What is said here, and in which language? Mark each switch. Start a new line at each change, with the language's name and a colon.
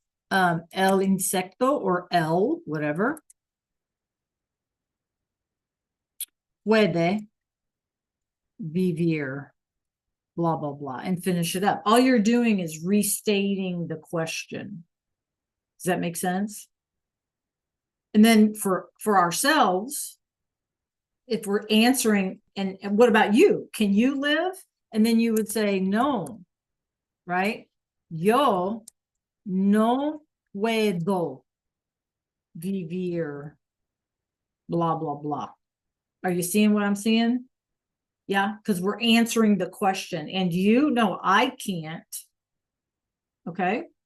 Spanish: El insecto
English: or el, whatever,
Spanish: puede vivir,
English: blah, blah, blah, and finish it up. All you're doing is restating the question. Does that make sense? And then for ourselves, if we're answering, and what about you? Can you live? And then you would say no, right?
Spanish: Yo no puedo vivir, blah, blah, blah.
English: Are you seeing what I'm seeing? Yeah, because we're answering the question. And you? No, I can't. Okay.